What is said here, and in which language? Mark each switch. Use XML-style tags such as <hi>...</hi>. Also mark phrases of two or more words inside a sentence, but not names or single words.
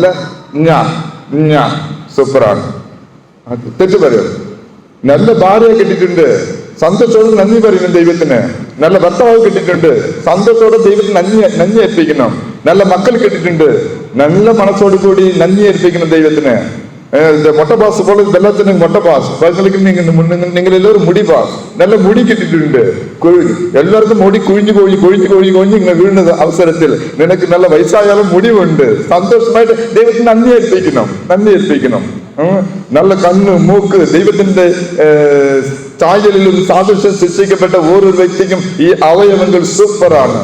<ml>ഞാൻ സൂപ്പറാണ്. തെറ്റ് പറയും. നല്ല ഭാര്യയെ കിട്ടിയിട്ടുണ്ട്, സന്തോഷത്തോടെ നന്ദി പറയണം ദൈവത്തിന്. നല്ല ഭർത്താവ് കിട്ടിയിട്ടുണ്ട്, സന്തോഷത്തോടെ ദൈവത്തിന് നന്ദി ഏൽപ്പിക്കണം. നല്ല മക്കൾ കിട്ടിയിട്ടുണ്ട്, നല്ല മനസ്സോട് കൂടി നന്ദി ഏൽപ്പിക്കണം ദൈവത്തിന്.</ml> <ta>மொட்டை பாஸ் போல</ta> <ml>எல்லாத்திനും மொட்டை பாஸ் നിങ്ങൾ എല്ലാവരും മുടി പാസ്, നല്ല മുടി കിട്ടിയിട്ടുണ്ട്. എല്ലാവർക്കും മുടി കൊഴിഞ്ഞ് ഇങ്ങനെ വീഴുന്ന അവസരത്തിൽ നിനക്ക് നല്ല വയസ്സായാലും മുടിവുണ്ട്, സന്തോഷമായിട്ട് ദൈവത്തിന് നന്ദി ഏൽപ്പിക്കണം. നല്ല കണ്ണ് മൂക്ക് ദൈവത്തിന്റെ ചായലിലും സാദൃശ്യം സൃഷ്ടിക്കപ്പെട്ട ഓരോ വ്യക്തിക്കും ഈ അവയവങ്ങൾ സൂപ്പറാണ്.</ml>